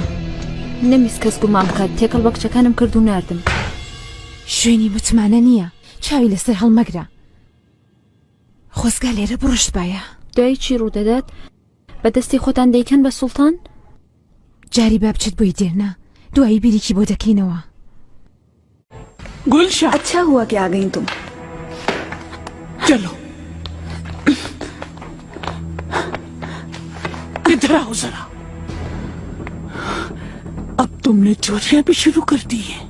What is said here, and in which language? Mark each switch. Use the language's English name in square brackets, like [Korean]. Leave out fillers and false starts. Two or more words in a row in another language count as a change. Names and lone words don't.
[Central Kurdish] نەمیست کەس گومان بکات، تێکەڵ بە کچەکانم کرد و ناردم. شوێنی متمانە نییە، چاوی لەسەر هەڵمەگرە. خۆزگا لێرە بڕشت باە. دوای چی ڕوودەدات؟ بەدەستی خۆتان دەیکەن بە سوڵتان؟ جاری با بچێت بۆی دێرنا، دوایی بیریکی بۆ دەکەینەوە. [Hindi] गुलशन, अच्छा हुआ कि आ गई तुम। चलो इधर आओ जरा। अब तुमने चोरियां भी शुरू कर दी है।